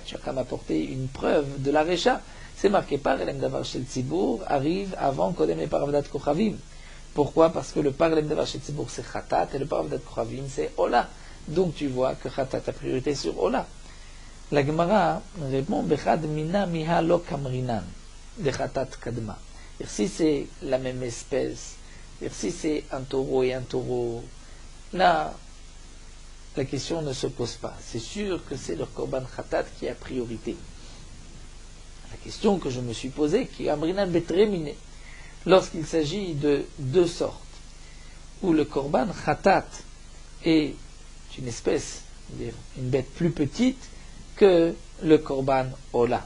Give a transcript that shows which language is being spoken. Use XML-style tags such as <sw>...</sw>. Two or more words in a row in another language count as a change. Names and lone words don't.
<fr>Tu as qu'à m'apporter une preuve de la Recha. C'est marqué par</fr> <he>Elem Davar Shel Tzibour</he> <fr>arrive avant Kodem et par</fr> <he>Avodat Kochavim.</he> <fr>Pourquoi? Parce que le par</fr> <he>Elem Davar Shel Tzibour</he> <fr>c'est Khatat et le par</fr> <he>Avodat Kochavim</he> <fr>c'est Ola. Donc tu vois que Khatat a priorité sur Ola. La Gemara répond</fr> <arc>Bechad mina miha lo kamrinan de Khatat kadma.</arc> <fr>Et si c'est la même espèce, et si c'est un taureau et un taureau, là, la question ne se pose pas. C'est sûr que c'est le</fr> <he>korban Khatat</he> <fr>qui a priorité. La question que je me suis posée, qui est</fr> <arc>Amrinan Betremine,</arc> <fr>lorsqu'il s'agit de deux sortes, où le</fr> <he>korban Khatat</he> <fr>est une espèce, une bête plus petite que le</fr> <he>korban Ola.</he>